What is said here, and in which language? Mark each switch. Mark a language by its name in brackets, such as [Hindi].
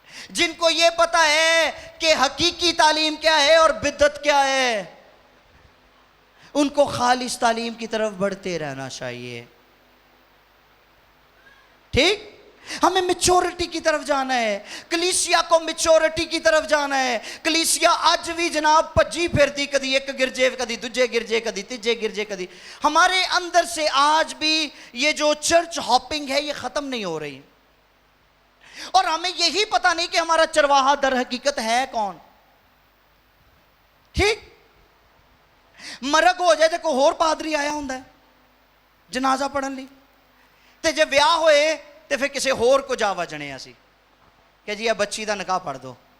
[Urdu] جن کو یہ پتہ ہے کہ حقیقی تعلیم کیا ہے اور بدعت کیا ہے، ان کو خالص تعلیم کی طرف بڑھتے رہنا چاہیے. ٹھیک، ہمیں میچورٹی کی طرف جانا ہے. کلیسیا کو میچورٹی کی طرف جانا ہے. [Punjabi] کلیسیا آج بھی جناب پجی پھرتی، کدی ایک گرجے، کدی دوجے گرجے، کدی تیجے گرجے، کدی. [Urdu] ہمارے اندر سے آج بھی یہ جو چرچ ہاپنگ ہے یہ ختم نہیں ہو رہی، اور ہمیں یہی پتہ نہیں کہ ہمارا چرواہا در حقیقت ہے کون. [Punjabi] ٹھیک، مرگ ہو جائے تو کوئی اور پادری آیا ہوں جنازہ پڑھن لی، تے جے بیاہ ہوئے تے پھر کسی ہور کو جا وجنے اسی کہ جی یہ بچی دا نکاح پڑھ دو.